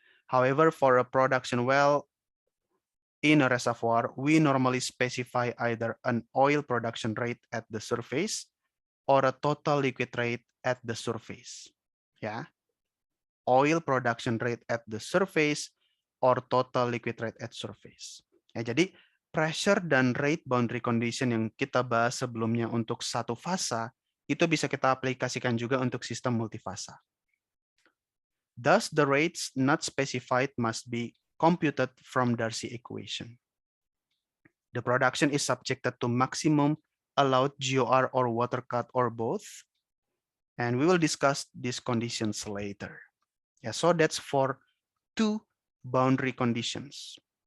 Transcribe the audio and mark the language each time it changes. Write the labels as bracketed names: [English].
[English] However, for a production well in a reservoir, we normally specify either an oil production rate at the surface or a total liquid rate at the surface. Yeah, oil production rate at the surface or total liquid rate at surface. [Indonesian] Ya, jadi pressure dan rate boundary condition yang kita bahas sebelumnya untuk satu fasa itu bisa kita aplikasikan juga untuk sistem multifasa. [English] Thus, the rates not specified must be computed from Darcy equation. The production is subjected to maximum allowed GOR or water cut or both. And we will discuss these conditions later. Yeah, so that's for two boundary conditions.